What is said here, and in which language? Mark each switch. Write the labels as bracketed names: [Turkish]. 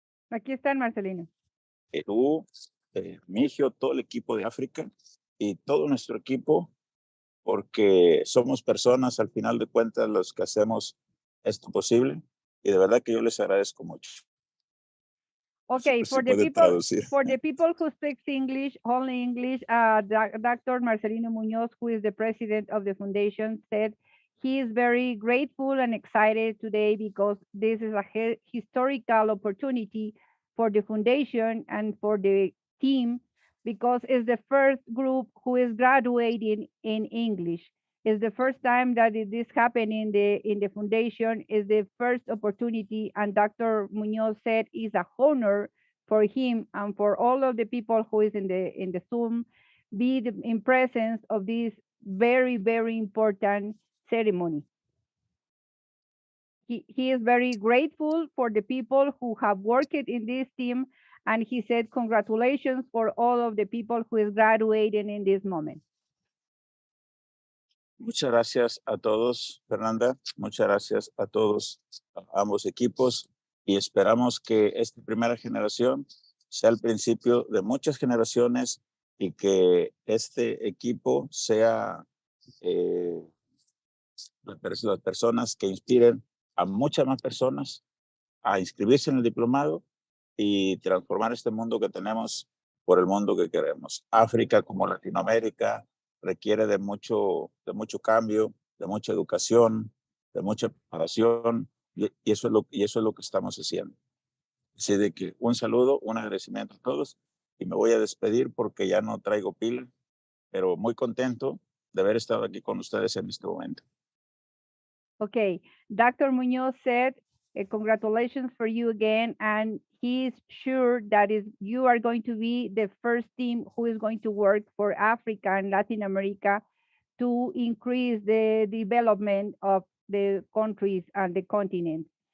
[Spanish] Aquí están, Marcelino. Perú, Migio, todo el equipo de África y todo nuestro equipo, porque somos personas al final de cuentas los que hacemos esto posible, y de verdad que yo les agradezco mucho. [English] Okay, for the people who speak English, only English, Dr. Marcelino Muñoz, who is the president of the foundation, said he is very grateful and excited today because this is a historical opportunity for the foundation and for the team, because it's the first group who is graduating in English. It's the first time that this happened in the foundation. Is the first opportunity, and Dr. Muñoz said it's a honor for him and for all of the people who is in the Zoom be in presence of this very, very important ceremony. He is very grateful for the people who have worked in this team, and he said congratulations for all of the people who is graduating in this moment. [Spanish] Muchas gracias a todos, Fernanda. Muchas gracias a todos, a ambos equipos, y esperamos que esta primera generación sea el principio de muchas generaciones y que este equipo sea las personas que inspiren a muchas más personas a inscribirse en el diplomado y transformar este mundo que tenemos por el mundo que queremos. África, como Latinoamérica, requiere de mucho cambio, de mucha educación, de mucha preparación, y eso es lo que estamos haciendo. Así de que un saludo, un agradecimiento a todos, y me voy a despedir porque ya no traigo pila, pero muy contento de haber estado aquí con ustedes en este momento. [English] Okay, Dr. Muñoz said, congratulations for you again, and he's sure that you are going to be the first team who is going to work for Africa and Latin America to increase the development of the countries and the continent.